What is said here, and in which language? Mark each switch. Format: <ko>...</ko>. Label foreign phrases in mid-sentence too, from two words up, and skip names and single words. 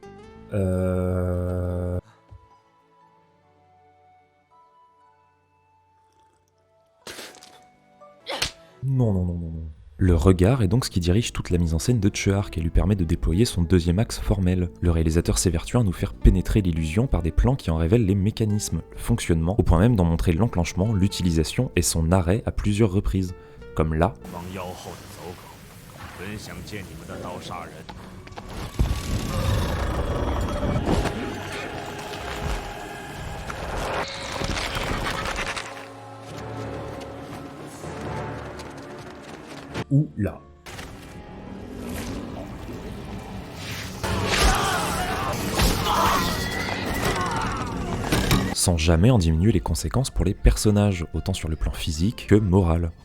<fr>Non. Le regard est donc ce qui dirige toute la mise en scène de Treyarch et lui permet de déployer son deuxième axe formel. Le réalisateur s'évertue à nous faire pénétrer l'illusion par des plans qui en révèlent les mécanismes, le fonctionnement, au point même d'en montrer l'enclenchement, l'utilisation et son arrêt à plusieurs reprises. Comme là,</fr> <zh>帮妖后的走狗，本想见你们的刀杀人。</zh> <fr>ou là. sans jamais en diminuer les conséquences pour les personnages, autant sur le plan physique que moral.</fr>